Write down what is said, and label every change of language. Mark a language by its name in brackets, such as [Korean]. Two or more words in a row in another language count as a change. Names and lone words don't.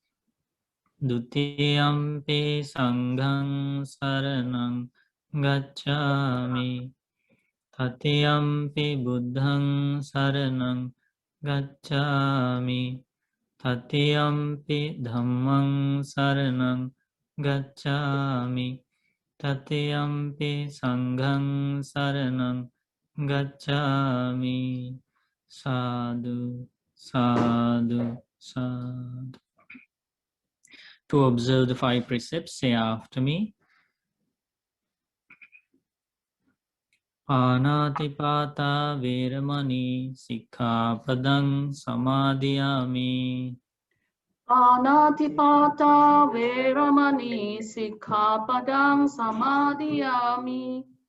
[Pali] Dutiyampi sanghang saranang gacchami, Tatiyampi buddhang saranang gacchami, Tatiyampi dhammang saranang gacchami, Tatiyampi sanghang saranang gacchami. Sadhu, sadhu, sadhu. [English] To observe the 5 precepts, say after me. [Pali] Panatipata veramani sikkhapadang samadhiyami. Panatipata veramani sikkhapadang samadhiyami.